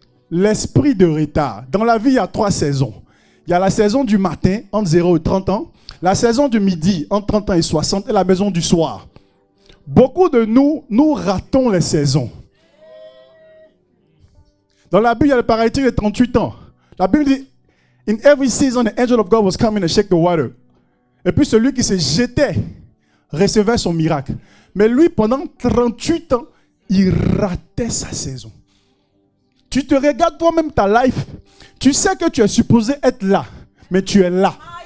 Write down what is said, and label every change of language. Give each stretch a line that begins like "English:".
French: L'esprit de retard. Dans la vie, il y a 3 saisons. Il y a la saison du matin, entre 0 et 30 ans. La saison du midi, entre 30 ans et 60. Et la maison du soir. Beaucoup de nous ratons les saisons. Dans la Bible, il y a le paralytique de 38 ans. La Bible dit,
English: in every season, the angel of God was coming to shake the water.
French: Et puis celui qui se jetait recevait son miracle. Mais lui, pendant 38 ans, il ratait sa saison. Tu te regardes toi-même ta life. Tu sais que tu es supposé être là, mais tu es là.